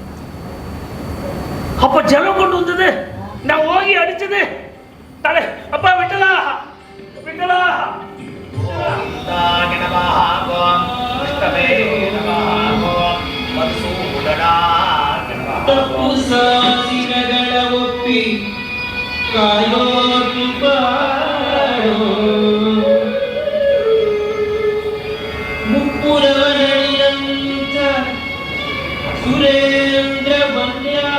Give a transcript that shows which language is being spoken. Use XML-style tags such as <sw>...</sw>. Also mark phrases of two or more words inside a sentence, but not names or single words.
<ta>அப்ப ஜலம் கொண்டு வந்தது நான் ஓங்கி அடிச்சது தலை. அப்பா விட்டலா, விட்டலா.</ta> <sa>ॐ नमः ॐ विष्णवे नमः ॐ मधुसूदनाय नमः.</sa> <kn>ತಪ್ಪು ಸಾಸಿರಗಳ ಒಪ್ಪಿ ಕಾಯೋದು ಬಾಳೋ ಮುಪ್ಪುರವನಳಿನಂತ ಸುರೇಂದ್ರ ವನ್ಯ</kn>